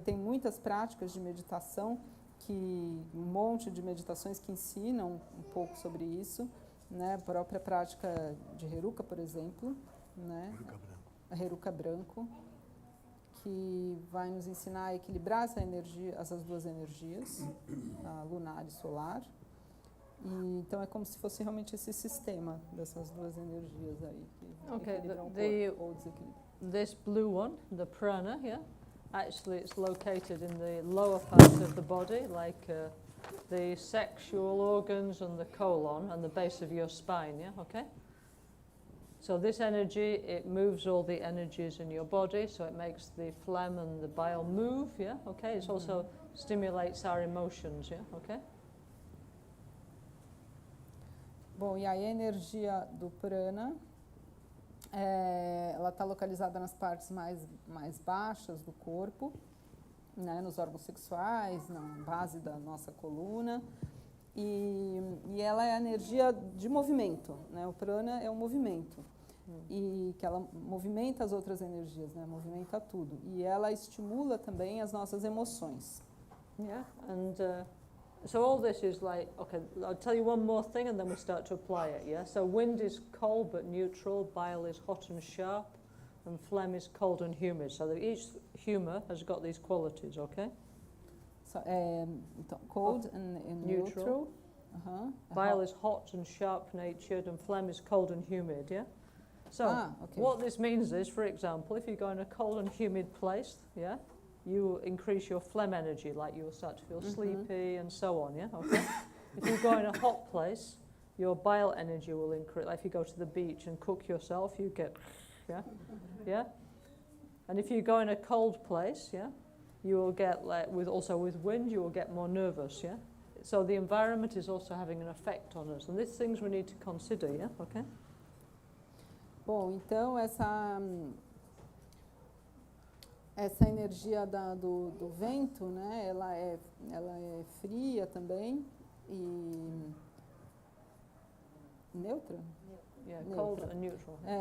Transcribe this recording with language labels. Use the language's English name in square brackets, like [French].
[Portuguese] Tem muitas práticas de meditação, um monte de meditações que ensinam um pouco sobre isso, né, a própria prática de Heruka, por exemplo, né, a Heruka branco, que vai nos ensinar a equilibrar essas 2 energias, a lunar e solar. E, então é como se fosse realmente esse sistema dessas 2 energias aí que equilibram o corpo ou desequilibram. [English] This blue one, the prana, yeah, actually it's located in the lower part of the body, like the sexual organs and the colon and the base of your spine, yeah, okay? So this energy, it moves all the energies in your body, so it makes the phlegm and the bile move, yeah, okay? It also stimulates our emotions, yeah, okay? [Portuguese] Bom, e aí a energia do prana, ela está localizada nas partes mais baixas do corpo, né, nos órgãos sexuais, na base da nossa coluna, e ela é a energia de movimento, né? O prana é um movimento, e que ela movimenta as outras energias, né? Movimenta tudo, e ela estimula também as nossas emoções. [English] Yeah, and so all this is like, okay, I'll tell you one more thing and then we start to apply it, yeah? So wind is cold but neutral, bile is hot and sharp, and phlegm is cold and humid. So that each humour has got these qualities, okay? So, então, cold and neutral. Bile is hot and sharp-natured, and phlegm is cold and humid, yeah? So okay. what this means is, for example, if you go in a cold and humid place, yeah, you increase your phlegm energy, like you'll start to feel sleepy and so on, yeah, okay? If you go in a hot place, your bile energy will increase. Like if you go to the beach and cook yourself, you get, yeah, yeah? And if you go in a cold place, yeah, you will get, like, with wind, you will get more nervous, yeah? So the environment is also having an effect on us, and these things we need to consider, yeah, okay? [Portuguese] Bom, então essa energia do vento, né, ela é fria também e neutra? [English] Yeah, [Portuguese] neutra. [English] cold and neutral.